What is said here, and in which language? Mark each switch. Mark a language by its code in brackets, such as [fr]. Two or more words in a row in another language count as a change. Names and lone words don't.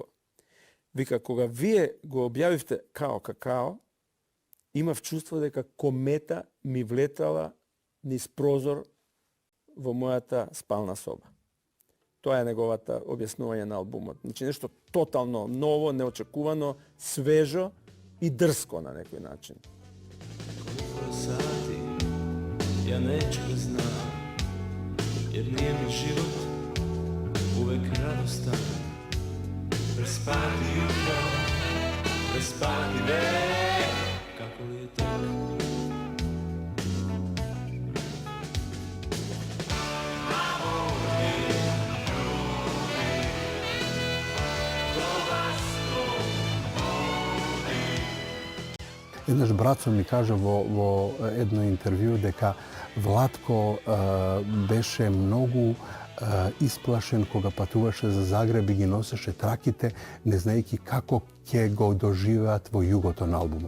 [mk] Вика, кога вие го објавивте Као Какао, имав чувство дека комета ми влетала низ прозор во мојата спална соба. Тоа е неговата објаснување на албумот. Значи нешто тотално ново, неочекувано, свежо и дрско на некој начин. [sr] Колко сати, ја неću да знам, jer nije mi život uvek radostan. Prespati jutro, prespati vek, kako li je tek. [mk] Еднаш брацо ми кажа во едно интервју дека Владко беше многу исплашен кога патуваше за Загреб и ги носеше траките, не знаејќи како ќе го доживеат во југото на албумот.